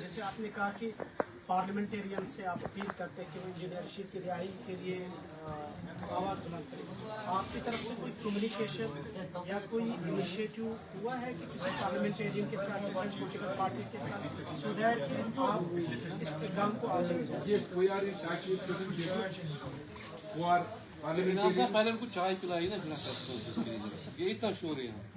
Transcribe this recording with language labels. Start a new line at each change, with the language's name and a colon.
Urdu: جیسے آپ نے کہا کہ پارلیمنٹیرین سے آپ اپیل کرتے ہیں کہ وہ انجینئر رشید کی رہائی کے لیے آواز بلند کریں. آپ کی طرف سے کوئی کمیونیکیشن یا کوئی انیشیٹو ہوا ہے کہ کسی پارلیمنٹیرین کے ساتھ پولیٹیکل پارٹی کے ساتھ, سو دیٹ آپ اس اقدام کو آگے لے جائیں؟
English: Yes, we are in touch with certain people who are parliamentarians.
Urdu: پہلے ان کو چائے پلائی نا, یہ اتنا شور ہے.